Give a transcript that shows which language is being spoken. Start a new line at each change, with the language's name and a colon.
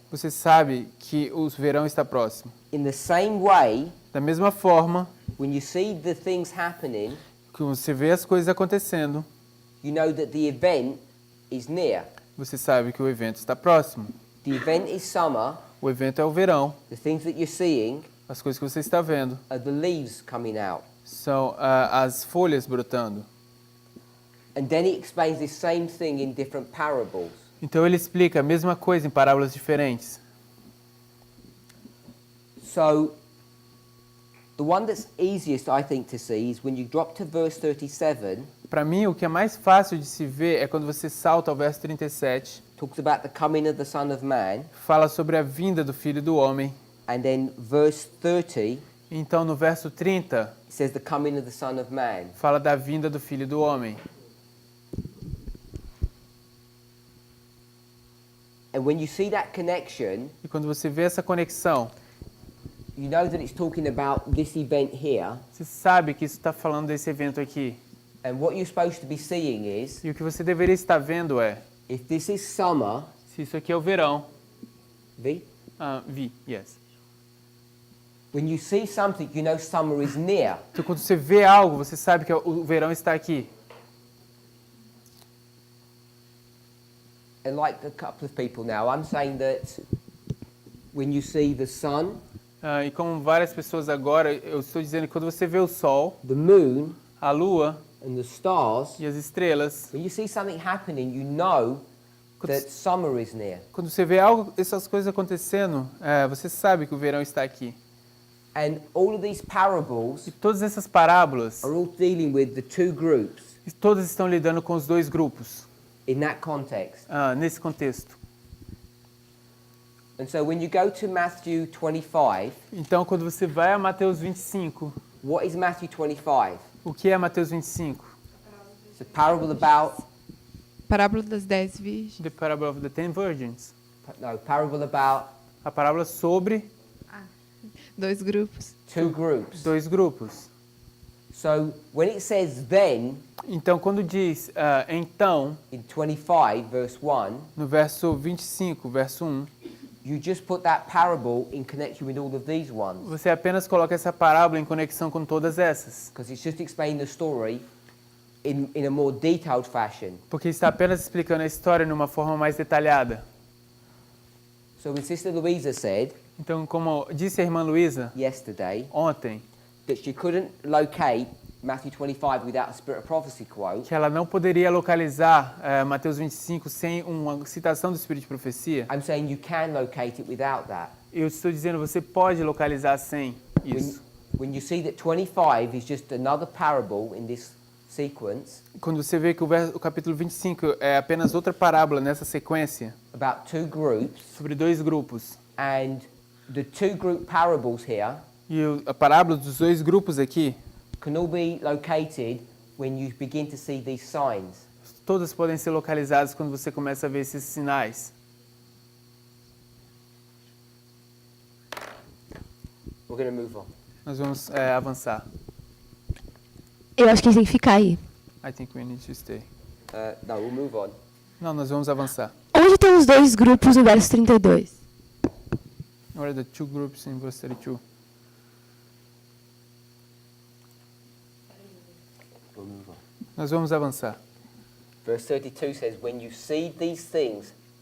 Portuguese: você sabe que o verão está próximo.
English: In the same way,
Portuguese: Da mesma forma
English: when you see the things happening,
Portuguese: que você vê as coisas acontecendo,
English: you know that the event is near.
Portuguese: você sabe que o evento está próximo.
English: The event is summer.
Portuguese: O evento é o verão.
English: The things that you're seeing
Portuguese: As coisas que você está vendo
English: are the leaves coming out.
Portuguese: são as folhas brotando.
English: And then he explains this same thing in different parables.
Portuguese: Então ele explica a mesma coisa em parábolas diferentes.
English: So, the one that's easiest, I think, to see is when you drop to verse 37,
Portuguese: Para mim, o que é mais fácil de se ver é quando você salta ao verso 37,
English: talks about the coming of the Son of Man,
Portuguese: fala sobre a vinda do Filho do Homem.
English: and then verse 30,
Portuguese: Então, no verso 30,
English: it says the coming of the Son of Man.
Portuguese: fala da vinda do Filho do Homem.
English: And when you see that connection,
Portuguese: E quando você vê essa conexão,
English: you know that it's talking about this event here,
Portuguese: você sabe que isso está falando desse evento aqui.
English: and what you're supposed to be seeing is,
Portuguese: E o que você deveria estar vendo é,
English: if this is summer,
Portuguese: se isso aqui é o verão, V,
English: yes. when you see something, you know summer is near.
Portuguese: Então, quando você vê algo, você sabe que o verão está aqui.
English: And like a couple of people now, I'm saying that when you see the sun,
Portuguese: E como várias pessoas agora, eu estou dizendo que quando você vê o sol,
English: the moon,
Portuguese: a lua
English: and the stars,
Portuguese: e as estrelas,
English: when you see something happening, you know that summer is near.
Portuguese: quando você vê algo, essas coisas acontecendo, você sabe que o verão está aqui.
English: And all of these parables
Portuguese: E todas essas parábolas,
English: are all dealing with the two groups
Portuguese: todas estão lidando com os dois grupos,
English: in that context.
Portuguese: nesse contexto.
English: And so when you go to Matthew 25,
Portuguese: Então, quando você vai a Mateus 25,
English: what is Matthew 25?
Portuguese: o que é Mateus 25?
English: It's a parable about,
Portuguese: Parábola das 10 virgens.
English: The Parable of the Ten Virgins. no, parable about
Portuguese: A parábola sobre Dois grupos.
English: two groups.
Portuguese: dois grupos.
English: So when it says then,
Portuguese: Então, quando diz então,
English: in 25 verse 1,
Portuguese: no verso 25, verso 1,
English: you just put that parable in connection with all of these ones.
Portuguese: você apenas coloca essa parábola em conexão com todas essas.
English: Because it's just explaining the story in a more detailed fashion.
Portuguese: Porque está apenas explicando a história de uma forma mais detalhada.
English: So when Sister Louisa said
Portuguese: Então, como disse a irmã Luísa
English: yesterday
Portuguese: ontem,
English: that she couldn't locate Matthew 25 without a Spirit of Prophecy quote,
Portuguese: que ela não poderia localizar Mateus 25 sem uma citação do Espírito de Profecia,
English: I'm saying you can locate it without that.
Portuguese: eu estou dizendo você pode localizar sem isso.
English: When you see that 25 is just another parable in this sequence
Portuguese: Quando você vê que o capítulo 25 é apenas outra parábola nessa sequência,
English: about two groups,
Portuguese: sobre dois grupos,
English: and the two group parables here
Portuguese: E a parábola dos dois grupos aqui,
English: can all be located when you begin to see these signs.
Portuguese: todas podem ser localizadas quando você começa a ver esses sinais.
English: We're going to move on.
Portuguese: Nós vamos avançar. Eu acho que a gente tem que ficar aí.
English: I think we need to stay. No, we'll move on.
Portuguese: Não, nós vamos avançar. Onde tem os dois grupos no verso 32?
English: What are the two groups in verse 32? We'll move on.
Portuguese: Nós vamos avançar.
English: Verse 32 says, when you see these things,